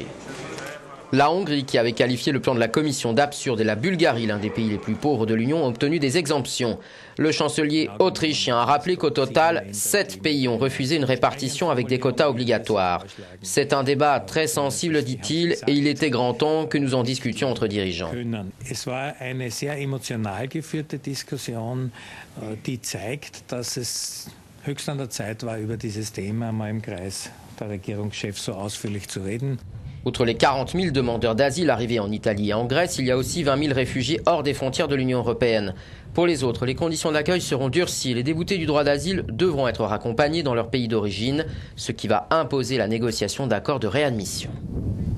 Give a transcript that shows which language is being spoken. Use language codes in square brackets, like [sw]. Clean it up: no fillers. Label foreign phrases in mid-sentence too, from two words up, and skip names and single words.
[fr] La Hongrie, qui avait qualifié le plan de la Commission d'absurde, et la Bulgarie, l'un des pays les plus pauvres de l'Union, ont obtenu des exemptions. Le chancelier autrichien a rappelé qu'au total, 7 pays ont refusé une répartition avec des quotas obligatoires. C'est un débat très sensible, dit-il, et il était grand temps que nous en discutions entre dirigeants. [de] Es war eine sehr emotional geführte Diskussion, die zeigt, dass es höchst an der Zeit war, über dieses Thema mal im Kreis der Regierungschefs so ausführlich zu reden. [fr] Outre les 40 000 demandeurs d'asile arrivés en Italie et en Grèce, il y a aussi 20 000 réfugiés hors des frontières de l'Union européenne. Pour les autres, les conditions d'accueil seront durcies. Les déboutés du droit d'asile devront être raccompagnés dans leur pays d'origine, ce qui va imposer la négociation d'accords de réadmission.